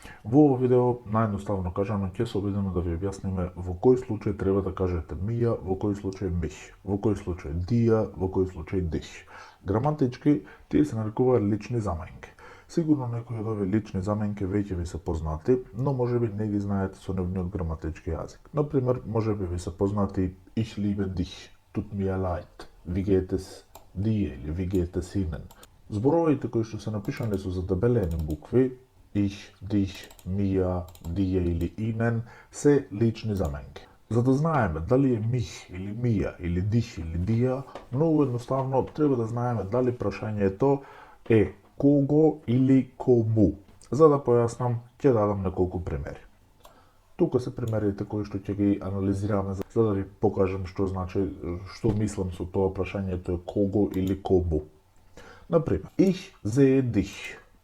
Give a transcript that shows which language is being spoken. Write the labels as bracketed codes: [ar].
[mk] Во ово видео, наједноставно кажано, ќе се обидеме да ви објасниме во кој случај треба да кажете мија, во кој случај мих, во кој случај дија, во кој случај дих. Граматички, тие се нарекуваат лични заменки. Сигурно некои од овие лични заменки веќе ви се познати, но можеби не ги знаете со нивниот граматички јазик. Например, можеби ви се познати [de] Ich liebe dich, tut mir leid, wie geht es dir [mk] или [de] wie geht es Ihnen. [mk] Зборовите кои што се напишани со задебелени букви, ich, dich, mir, dir или Ihnen, се лични заменки. За да знаеме дали е мих или мија или дих или дија, многу едноставно треба да знаеме дали прашањето е кого или кому. За да појаснам, ќе дадам неколку примери. Тука се примерите кои што ќе ги анализираме за да ви покажам што значи, што мислам со тоа прашањето е кого или кому. [de] Например, ich sehe dich.